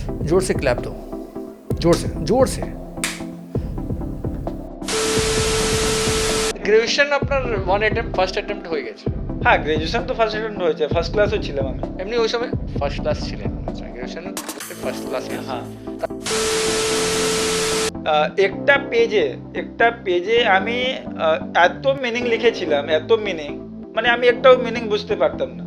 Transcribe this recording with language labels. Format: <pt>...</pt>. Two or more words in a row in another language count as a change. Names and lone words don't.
<hi>जोर से क्लैप दो, जोर से जोर से।</hi> <bn>গ্রাজুয়েশন আপনার</bn> <en>first attempt</en> <bn>হয়ে গেছে? হ্যাঁ, গ্রাজুয়েশন তো</bn> <en>first attempt</en> <bn>হয়েছে,</bn> <en>first class</en> <bn>ছিলাম আমি। এমনি ওই সময়</bn> <en>first class</en> <bn>ছিলেন? আচ্ছা,</bn> <en>graduation first class.</en> <bn>হ্যাঁ, একটা পেজে আমি এত মিনিং লিখেছিলাম, এত মিনিং, মানে আমি একটাও মিনিং বুঝতে পারতাম না।</bn>